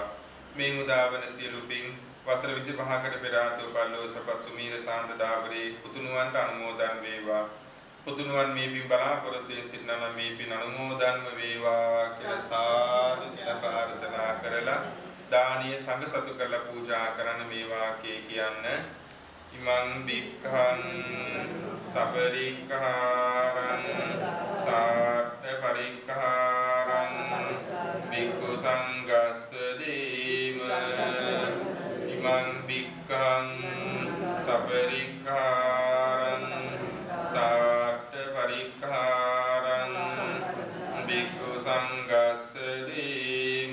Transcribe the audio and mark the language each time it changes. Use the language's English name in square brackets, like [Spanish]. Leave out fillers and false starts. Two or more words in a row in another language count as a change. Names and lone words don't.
[Sinhala] මේ උදාවන සියලු පින් වසර 25කට පෙර ආතෝ පල්ලෝසපත් සුමීර ශාන්ත දාබරේ පුතුණුවන්ට අනුමෝදන් වේවා. පුතුණුවන් මේ පින් බලාපොරොත්තුෙන් සිටිනවා නම් මේ පින් අනුමෝදන්ව වේවා කියලා සාදු කියලා ප්‍රාර්ථනා කරලා දානීය සංඝ සතු කරලා පූජා කරන මේ වාක්‍යය කියන්න. [Pali] ඉමං බික්ඛං සබරික්ඛාරං සාට්ඨ පරික්ඛාරං බික්ඛු සංඝස්ස දීම. ඉමං බික්ඛං සබරික්ඛාරං සාට්ඨ පරික්ඛාරං බික්ඛු සංඝස්ස දීම.